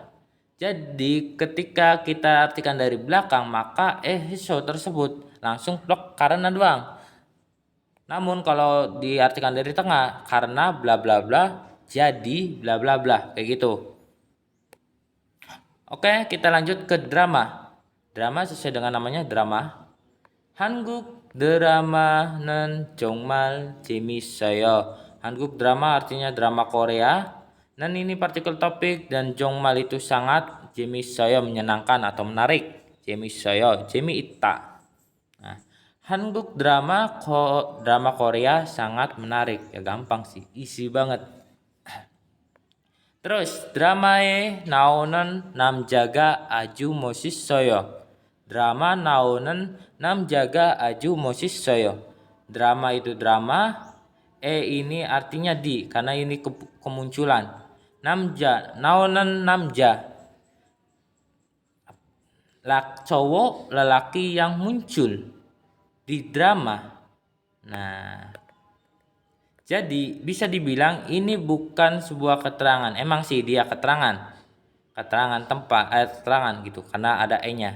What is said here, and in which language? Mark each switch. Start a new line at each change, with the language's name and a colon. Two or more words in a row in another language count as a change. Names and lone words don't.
Indonesian: Jadi ketika kita artikan dari belakang maka so tersebut langsung blok karena doang. Namun kalau diartikan dari tengah karena bla bla bla jadi bla bla bla kayak gitu. Oke, kita lanjut ke drama. Drama sesuai dengan namanya drama.
Korean: 한국 드라마는 정말 재밌어요.
Indonesian: 한국 drama artinya drama Korea. Dan ini partikel topik dan 정말 itu sangat 재밌어요 menyenangkan atau menarik.
Korean: 재밌어요, 재미있다.
Indonesian: Nah, 한국 drama Korea sangat menarik. Ya gampang sih, easy banget.
Korean: Terus drama에 나오는 남자가 아주 멋있어요. Drama 나오는 남자가 아주 멋있어요.
Indonesian: Drama itu drama, ini artinya di karena ini kemunculan.
Korean: 나오는 남자.
Indonesian: Cowok lelaki yang muncul di drama. Nah, jadi bisa dibilang ini bukan sebuah keterangan. Emang sih dia keterangan keterangan gitu karena ada e-nya.